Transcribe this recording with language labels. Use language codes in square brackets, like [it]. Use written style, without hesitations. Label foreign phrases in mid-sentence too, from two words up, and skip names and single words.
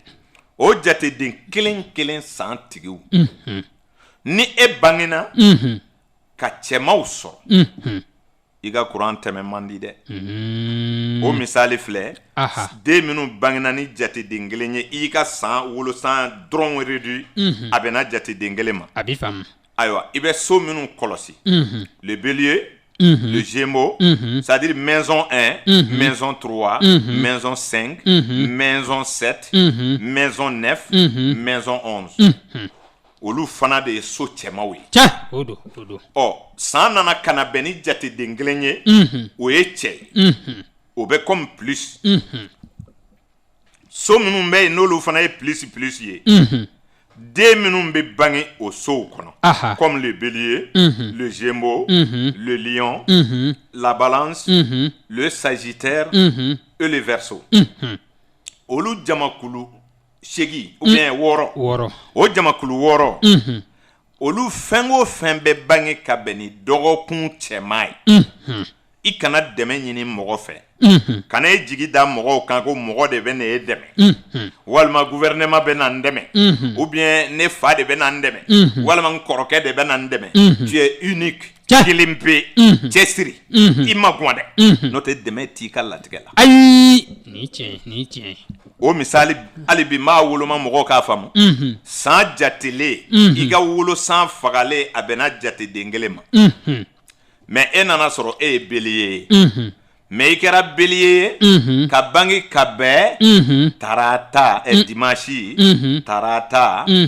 [bm] o jateden kelen san tigiw ni e bangena ka cɛmaw sɔrɔ i ka kuran tɛmɛ man di dɛ o misali filɛ den minnu bangena ni jateden kelen ye i ka san wolosan dɔrɔn réduit a bɛna jateden kelen ma a b'i faamu ayiwa i bɛ so minnu kɔlɔsi [fr] le bélier le gémeaux c'est-à-dire maison 1 maison 3 maison 5 maison 7 maison 9 maison 11 [bm] olu fana de ye so cɛmaw ye o don san nana kana bɛn ni jateden kelen ye o ye cɛ o bɛ [fr] comme plus [bm] so minnu bɛ yen n'olu fana ye plus ye den minnu bɛ bange o sow kɔnɔ [fr] comme le bélier le gémeaux le lion la balance le sagittaire et le verseau [bm] olu jamakulu 8 [fr] ou bien 6 [bm] o jamakulu 6 olu fɛn o fɛn bɛ bange ka bɛn ni dɔgɔkun cɛman ye i kana dɛmɛ ɲini mɔgɔ fɛ kana e jigi da mɔgɔw kan ko mɔgɔ de bɛ ne e dɛmɛ walima gouvernement bɛ na n dɛmɛ [fr] ou bien [bm] ne fa de bɛ na n dɛmɛ walima n kɔrɔkɛ de bɛ na n dɛmɛ [fr] tu es unique [bm] kelen pe cɛsiri i ma gɔn dɛ n'o tɛ dɛmɛ t'i ka latigɛ la ayi ni tiɲɛ o misali hali bi maa woloma mɔgɔw k'a faamu san jatelen i ka wolosan fagalen a bɛnna jateden kelen ma mais e nana sɔrɔ e ye bélier ye mais i kɛra bélier ye ka bange ka bɛn tarata dimanche tarata